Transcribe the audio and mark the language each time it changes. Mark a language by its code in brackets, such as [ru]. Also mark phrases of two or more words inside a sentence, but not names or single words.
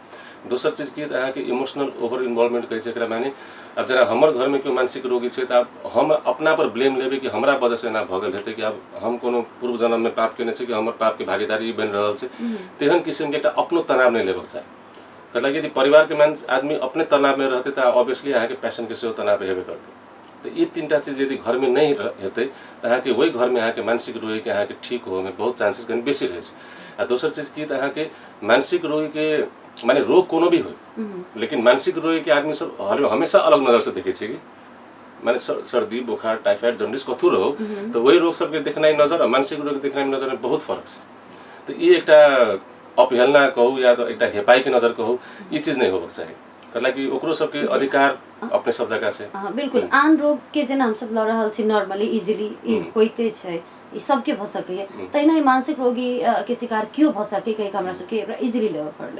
[mai] दोसर चीज की अहाँके [en] emotional over involvement [mai] कहै छै एकरा, माने अब जरा हमर घर में केओ मानसिक रोगी छै त अब हम अपना पर ब्लेम लेबे कि हमरा वजह से एना भ गेल हेतै, कि अब हम कोनो पूर्व जन्म में पाप केने छी कि हमर पाप के भागीदारी बनि रहल छै, तेहन किस्म के एकटा अपनो तनाव नहीं लेबक चाही। मतलब यदि परिवार के आदमी अपने तनाव में रहते तो ऑब्वियसली अहाँके पेशेंट के सेहो तनाव हेबे करते। तो ये 3टा चीज यदि घर में नहीं हेतै त अहाँके वही घर में अहाँके मानसिक रोगी के अहाँके ठीक हो में बहुत चांसेस कनि बेसी रहै छै। आ दोसर चीज की अहाँके मानसिक रोगी के माने रोग कोनो भी हो, लेकिन मानसिक रोगी के आदमी सब हमेशा अलग नजर से देखे कि माने सर्दी बुखार [en] typhoid jaundice [mai] कथु रहो तो वही रोग सबके देखनाइ नजर और मानसिक रोग के देखनाइ नजर में बहुत फर्क छै। तो ये एकटा अपहेलना कहू या तो एकटा हेपाई के नजर कहू, ये चीज नहीं होबक चाही, कतला कि ओकरो सबके अधिकार अपने सब जगह छै। हां बिल्कुल, आन रोग के जेना हम सब ल रहल छी [en] normally easily [mai] होइते छै, ई सबके भ सकैए, तहिना ही मानसिक रोगी के शिकार क्यों भ सकै कहि हमरा सबके एकरा इजीली लेबे पड़ले।